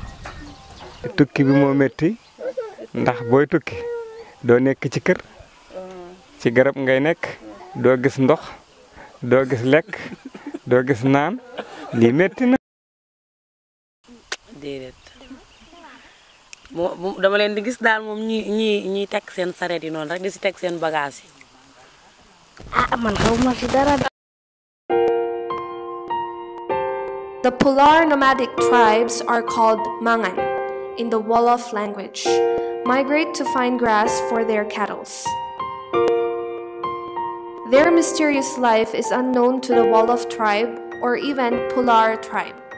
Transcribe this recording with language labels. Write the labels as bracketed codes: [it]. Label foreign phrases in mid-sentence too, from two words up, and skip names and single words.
[wo] tukki bi moo metti ndax booy tukki doo nekk ci kër ci garab ngay nekk doo gis ndox doo gis lekk doo gis naan lii metti na. déedéet dama leen di gis daal moom ñi teg seen sareet yi noonu rek di si teg seen bagage yi. man xawma ci dara. [en] The Pulaar Nomadic tribes are called MANGAN in the Wolof language, migrate to find grass for their cattle. Their mysterious life is unknown to the Wolof tribe or even Pulaar tribe.